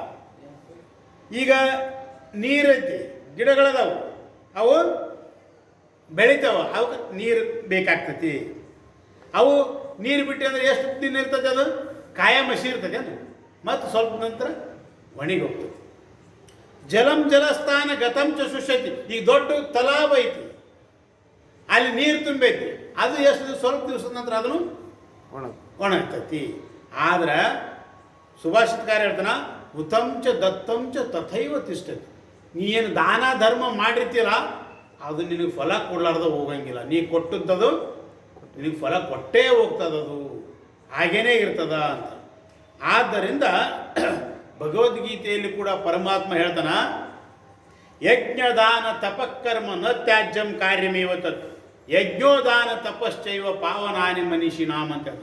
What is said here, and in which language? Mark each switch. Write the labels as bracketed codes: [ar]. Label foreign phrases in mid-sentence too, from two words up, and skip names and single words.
[kn] ಈಗ ನೀರೈತಿ, ಗಿಡಗಳದಾವು, ಅವು ಬೆಳಿತಾವ, ಅವಕ್ಕೆ ನೀರು ಬೇಕಾಗ್ತತಿ. ಅವು ನೀರು ಬಿಟ್ಟು ಅಂದ್ರೆ ಎಷ್ಟು ದಿನ ಇರ್ತದೆ, ಅದು ಕಾಯ ಮಸಿ ಇರ್ತದೆ, ಅದು ಮತ್ತು ಸ್ವಲ್ಪ ನಂತರ ಒಣಗಿ ಹೋಗ್ತದೆ. [sa] जलं जलस्थान गतं च शुष्यति. [kn] ಈಗ ದೊಡ್ಡ ತಲಾವ್ ಐತಿ, ಅಲ್ಲಿ ನೀರು ತುಂಬೈತಿ, ಅದು ಎಷ್ಟು ಸ್ವಲ್ಪ ದಿವಸದ ನಂತರ ಅದನ್ನು ಒಣಗ್ತತಿ. ಆದ್ರೆ ಸುಭಾಷಿತಕಾರ ಹೇಳ್ತಾನ, [sa] हुतं च दत्तं च तथैव तिष्ठति. [kn] ನೀ ಏನು ದಾನ ಧರ್ಮ ಮಾಡಿರ್ತೀರ ಅದು ನಿನಗೆ ಫಲ ಕೊಡ್ಲಾರ್ದ ಹೋಗಂಗಿಲ್ಲ. ನೀ ಕೊಟ್ಟದ್ದು ನಿನಗೆ ಫಲ ಕೊಟ್ಟೇ ಹೋಗ್ತದದು, ಹಾಗೇನೇ ಇರ್ತದ ಅಂತ. ಆದ್ದರಿಂದ ಭಗವದ್ಗೀತೆಯಲ್ಲಿ ಕೂಡ ಪರಮಾತ್ಮ ಹೇಳ್ತಾನ, [sa] यज्ञदान तपकर्म न त्याज्यं कार्यमेव तत्, यज्ञोदान तपश्चैव पावनानि मनीषिनाम् [kn] ಅಂತ ಹೇಳ್ತಾರೆ.